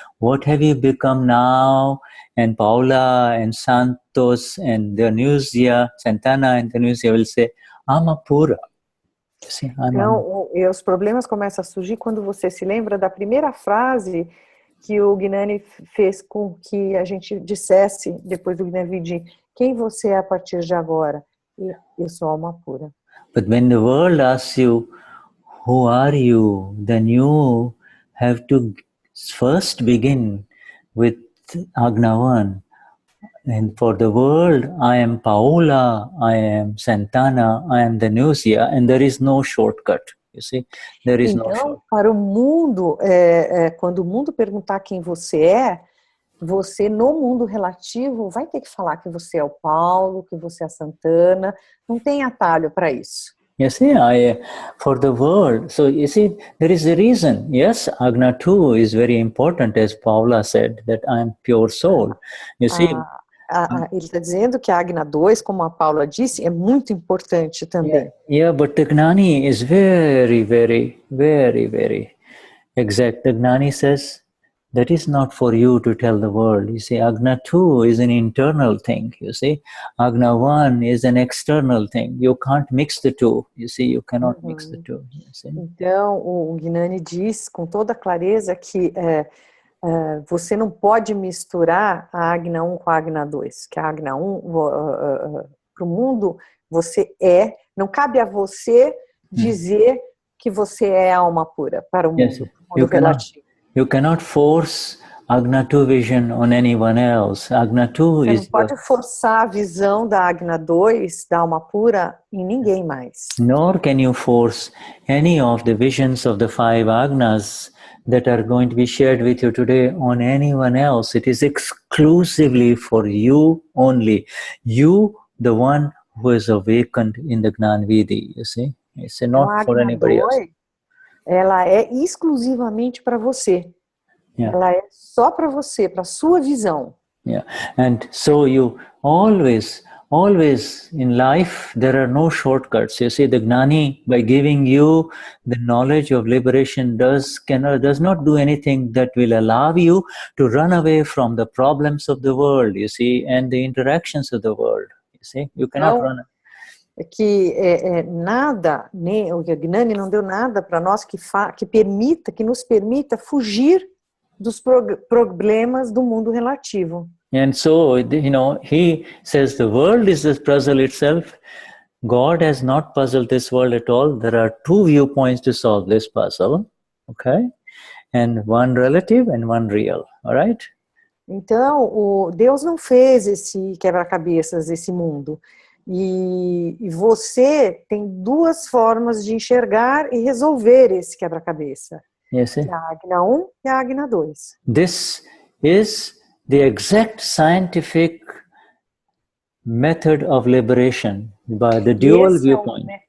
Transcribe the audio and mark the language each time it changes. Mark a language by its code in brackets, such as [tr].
[en] What have you become now? And Paula and Santos and Denise, Santana and Denise will say, I'm a pura. [pt] Então, os problemas começam a surgir quando você se lembra da primeira frase que o Gnani fez com que a gente dissesse, depois do Gnani Vidhi, quem você é a partir de agora? Eu sou alma pura. [en] But when the world asks you, who are you? Then you have to first begin with Agnavan. And for the world, I am Paula, I am Santana, I am Denusia, and there is no shortcut. You see, there is no shortcut. [pt] Para o mundo, quando o mundo perguntar quem você é, você no mundo relativo vai ter que falar que você é o Paulo, que você é a Santana. Não tem atalho para isso. [en] You see, for the world, so you see, there is a reason. Yes, Agna too is very important, as Paula said, that I am pure soul. You see. [pt] Ele está dizendo que a Agna 2, como a Paula disse, é muito importante também. [en] Yeah, but the Gnani is very, very, very, very exact. The Gnani says, that is not for you to tell the world. You see, Agna 2 is an internal thing, you see. Agna 1 is an external thing. You can't mix the two. You see, you cannot mix the two. You see? [pt] Então, o Gnani diz com toda clareza que você não pode misturar a Agna 1 com a Agna 2. Que a Agna 1, para o mundo, você não cabe a você dizer que você é alma pura para o mundo, [en] Yes, [pt] mundo relativo. [en] You cannot force Agna 2 vision on anyone else. Agna 2 [pt] Você não pode forçar a visão da Agna 2, da alma pura, em ninguém mais. [en] Nor can you force any of the visions of the 5 Agnas that are going to be shared with you today on anyone else. It is exclusively for you only. You, the one who is awakened in the Gnan Vidhi, you see. It's not for anybody else. [pt] Ela é exclusivamente para você. [en] Yeah. [pt] Ela é só para você, para a sua visão. [en] Yeah. And so you always in life, there are no shortcuts. You see, the Gnani, by giving you the knowledge of liberation, does not do anything that will allow you to run away from the problems of the world, you see, and the interactions of the world. You see, you cannot run. [pt] Que nada, nem o Gnani não deu nada para nós que nos permita fugir dos problemas do mundo relativo. [en] And so, he says the world is the puzzle itself. God has not puzzled this world at all. There are 2 viewpoints to solve this puzzle, okay? And one relative and one real, all right? [pt] Então, Deus não fez esse quebra-cabeças, esse mundo. E você tem 2 formas de enxergar e resolver esse quebra-cabeça. [en] Yes, [pt] a Agna 1 e a Agna 2. [en] This is the exact scientific method of liberation by the dual viewpoint.